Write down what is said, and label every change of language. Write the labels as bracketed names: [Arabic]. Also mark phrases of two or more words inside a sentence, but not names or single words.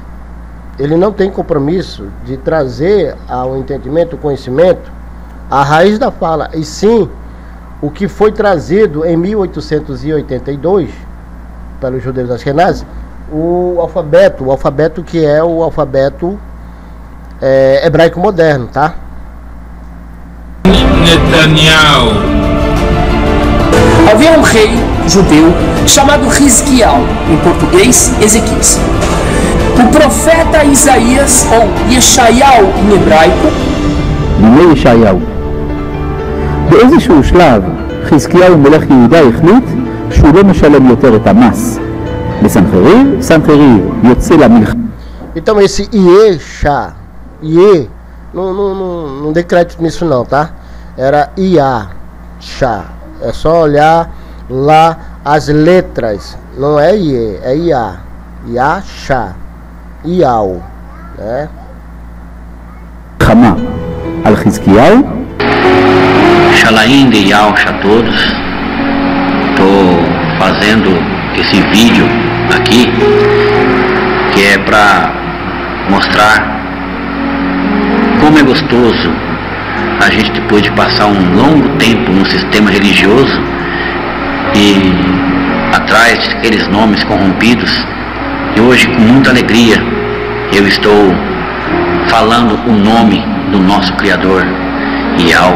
[Portuguese] Ele não tem compromisso de trazer ao entendimento, o conhecimento, a raiz da fala, e sim o que foi trazido em 1882 pelos judeus askenazes, o alfabeto que é o alfabeto hebraico moderno, tá? Netanyahu. Havia um rei judeu chamado Hizkiyahu, em português Ezequias. O profeta Isaías, ou Yeshayahu em hebraico, [Hebrew] בימי ישעיהו. באיזשהו שלב חזקיהו מלך יהודה החליט שהוא לא משלם יותר את המס לסנחריב, סנחריב יוצא למלחמה. [Portuguese] Então esse Iesha, não dê crédito nisso não, tá? Era Iasha. É só olhar lá as letras, não é Ie, é Ia. Iasha, Iau, né? [Hebrew] מלחמה על חזקיהו. [Portuguese] Shalaim de Yalcha a todos. Estou fazendo esse vídeo aqui que é para mostrar como é gostoso a gente, depois de passar um longo tempo no sistema religioso e atrás daqueles nomes corrompidos, e hoje com muita alegria eu estou falando o nome do nosso Criador, Yahu.